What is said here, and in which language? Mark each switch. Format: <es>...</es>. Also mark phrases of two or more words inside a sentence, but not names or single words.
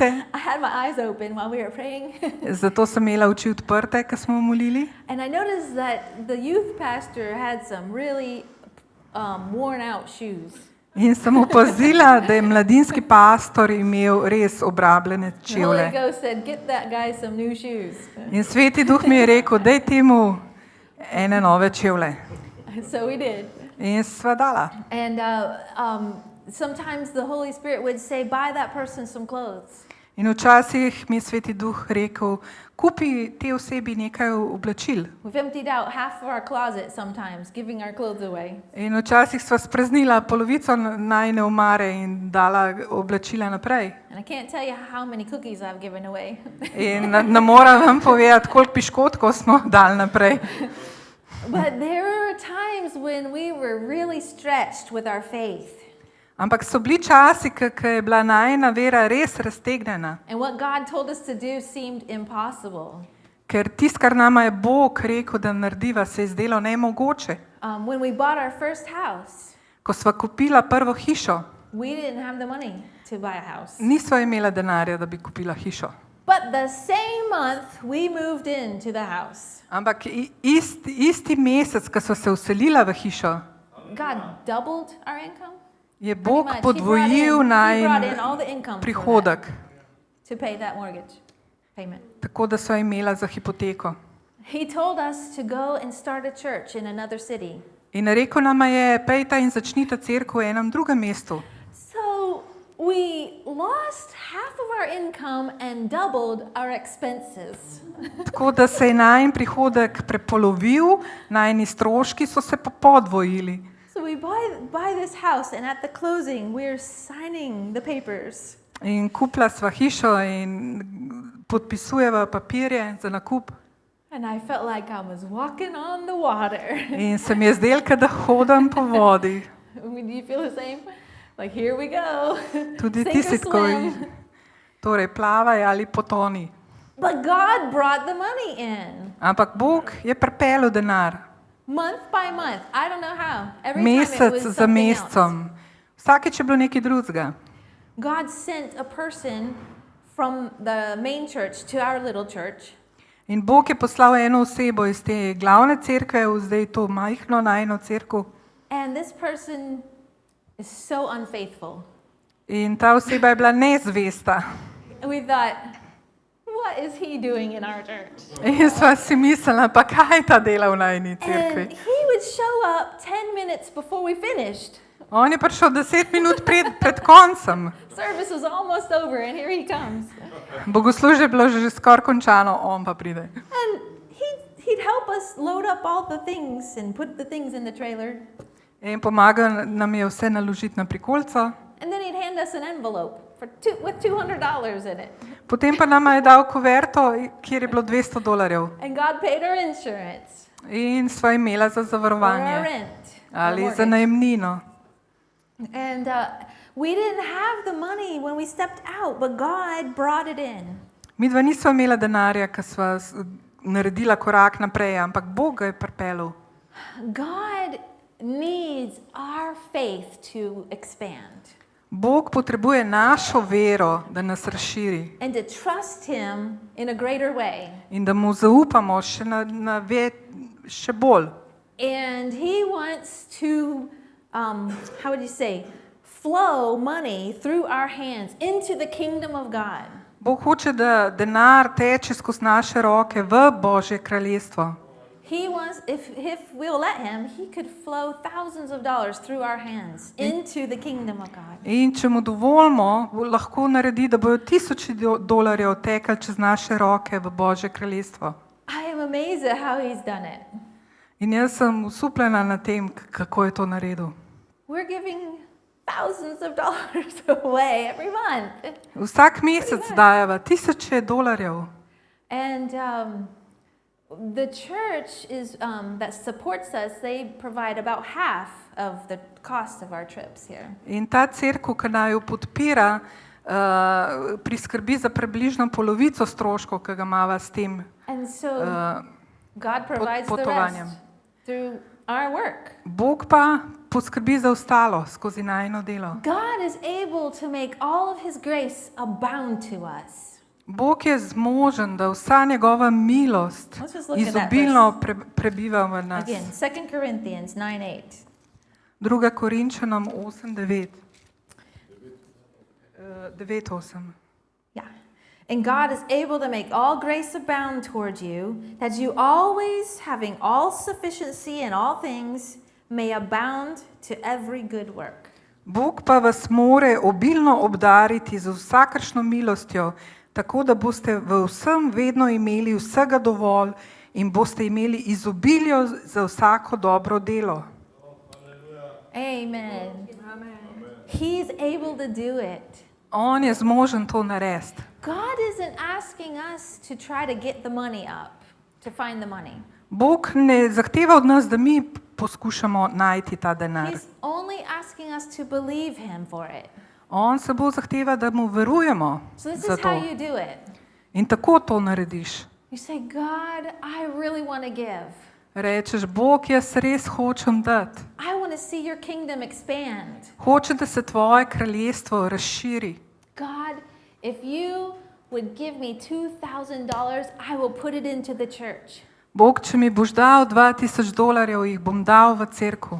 <en>I had my eyes open while we were praying.</en> <sl>Zato sem imela oči odprte, ko smo molili.</sl> <en>And I noticed that the youth pastor had some really worn out shoes.</en> <sl>In sem opazila, da je mladinski pastor imel res obrabljene</sl> <en>The Holy</en> <sl>čevlje.</sl> <en>Ghost said, get that guy some new shoes.</en> <sl>In Sveti Duh mi je rekel, daj temu ene nove čevlje.</sl> <en>So we did.</en> <sl>In sva dala.</sl> <en>And sometimes the Holy Spirit would say, buy that person some clothes.</en> <sl>In včasih mi je Sveti Duh rekel, kupi te osebi nekaj oblačil.</sl> <en>We've emptied out half of our closet sometimes, giving our clothes away.</en> <sl>In včasih sva spraznila polovico najine omare in dala oblačila naprej.</sl> <en>And I can't tell you how many cookies I've given away.</en> <sl>In ne moram vam povedati, koliko piškotkov smo dali naprej.</sl> <en>But there were times when we were really stretched with our faith.</en> <sl>Ampak so bili časi, ko je bila najina vera res raztegnjena.</sl> <en>And what God told us to do seemed impossible.</en> <sl>Ker tisto, kar nama je Bog rekel, da narediva, se je zdelo nemogoče.</sl> <en>When we bought our first house,</en> <sl>Ko sva kupila prvo hišo,</sl> <en>we didn't have the money to buy a house.</en> <sl>nisva imela denarja, da bi kupila hišo.</sl> <en>But the same month we moved into the house,</en> <sl>Ampak isti mesec, ko sva se vselila v hišo,</sl> <en>God doubled our income.</en> <sl>je</sl> <en>Pretty</en> <sl>Bog</sl> <en>much. He</en> <sl>podvojil</sl> <en>brought in</en> <sl>najin</sl> <en>all the income for</en> <sl>prihodek,</sl> <en>that, to pay that mortgage payment.</en> <sl>tako da sva imela za hipoteko.</sl> <en>He told us to go and start a church in another city.</en> <sl>In rekel nama je, pejta in začnite cerkev v enem drugem mestu.</sl> <en>So we lost half of our income and doubled our expenses.</en> <sl>Tako da se je najin prihodek prepolovil, najini stroški so se pa podvojili.</sl> <en>So we buy this house, and at the closing, we're signing the papers.</en> <sl>In kupila sva hišo in podpisujeva papirje za nakup.</sl> <en>And I felt like I was walking on the water.</en> <sl>In se mi je zdelo, da hodim po vodi.</sl> <en>Do you feel the same? Like, here we go.</en> <sl>Tudi</sl> <en>Sink</en> <sl>ti</sl> <en>or</en> <sl>si tako,</sl> <en>swim.</en> <sl>torej plavaj ali potoni.</sl> <en>But God brought the money in.</en> <sl>Ampak Bog je pripeljal denar,</sl> <en>Month by month. I don't know how. Every time it</en> <sl>mesec</sl> <en>was</en> <sl>za</sl> <en>something else.</en> <sl>mesecem. Vsakeč je bilo nekaj drugega.</sl> <en>God sent a person from the main church to our little church.</en> <sl>In Bog je poslal eno osebo iz te glavne cerkve v zdaj to majhno najino cerkev.</sl> <en>And this person is so unfaithful.</en> <sl>In ta oseba je bila nezvesta.</sl> <en>And we thought, what is he doing in our church?</en> <sl>In sva si mislila, pa kaj ta dela v najini</sl> <en>And</en> <sl>cerkvi.</sl> <en>he would show up 10 minutes before we finished.</en> <sl>On je prišel 10 minut pred koncem.</sl> <en>Service was almost over, and here he comes.</en> <sl>Bogoslužje je bilo že skoraj končano, on pa pride.</sl> <en>And he'd help us load up all the things and put the things in the trailer.</en> <sl>In pomagal nam je vse naložiti na prikolico.</sl> <en>And then he'd hand hand us an envelope with $200 in it.</en> <sl>Potem pa nama je dal kuverto, kjer je bilo $200.</sl> <en>And God paid our insurance,</en> <sl>In sva imela za</sl> <en>or our</en> <sl>zavarovanje</sl> <en>rent, or</en> <sl>ali za</sl> <en>mortgage.</en> <sl>najemnino.</sl> <en>And we didn't have the money when we stepped out, but God brought it in.</en> <sl>Midva nisva imela denarja, ko sva naredila korak naprej, ampak Bog ga je pripeljal.</sl> <en>God needs our faith to expand</en> <sl>Bog potrebuje našo vero, da nas razširi</sl> <en>and to trust Him in a greater way.</en> <sl>in da mu zaupamo še bolj.</sl> <en>And He wants to, how would you say, flow money through our hands into the kingdom of God.</en> <sl>Bog hoče, da denar teče skozi naše roke v Božje kraljestvo.</sl> <en>He wants, if we'll let Him, He could flow thousands of dollars through our hands into the kingdom of God.</en> <sl>In če mu dovolimo, lahko naredi, da bojo $1000 tekali čez naše roke v Božje kraljestvo.</sl> <en>I am amazed at how He's done it.</en> <sl>In jaz sem usupljena na tem, kako je to naredil.</sl> <en>We're giving thousands of dollars away every month.</en> <sl>Vsak mesec dajeva $1000.</sl> <en>And the church is that supports us, they provide about half of the cost of our trips here.</en> <sl>In ta cerkev, ki naj jo podpira, priskrbi za približno polovico stroškov, ki ga imava s tem</sl> <en>And so God provides the</en> <sl>potovanjem.</sl> <en>rest through our work.</en> <sl>Bog pa poskrbi za ostalo skozi najino delo.</sl> <en>God is able to make all of His grace abound to us.</en> <sl>Bog je zmožen, da vsa njegova milost</sl> <en>Let's just look at that</en> <sl>izobilno prebiva v nas.</sl> <en>Again, 2 Corinthians 9:8.</en> <sl>2. Korinčanom 8:9. 9:8.</sl> <en>Yeah. And God is able to make all grace abound toward you, that you always, having all sufficiency in all things, may abound to every good work.</en> <sl>Bog pa vas more obilno obdariti z vsakršno milostjo, tako da boste v vsem vedno imeli vsega dovolj in boste imeli izobilje za vsako dobro delo.</sl> <en>Amen. He's able to do it.</en> <sl>On je zmožen to narediti.</sl> <en>God isn't asking us to try to get the money up, to find the money.</en> <sl>Bog ne zahteva od nas, da mi poskušamo najti ta denar.</sl> <en>He's only asking us to believe Him for it.</en> <sl>On se bo zahteva, da mu verujemo</sl> <en>So this</en> <sl>za</sl> <en>is how</en> <sl>to.</sl> <en>you do it.</en> <sl>In tako to narediš.</sl> <en>You say, God, I really want to give.</en> <sl>Rečeš, Bog, jaz res hočem dati.</sl> <en>I want to see your kingdom expand.</en> <sl>Hočem, da se tvoje kraljestvo razširi.</sl> <en>God, if you would give me $2,000, I will put it into the church.</en> <sl>Bog, če mi boš dal $2000, jih bom dal v cerkev.</sl>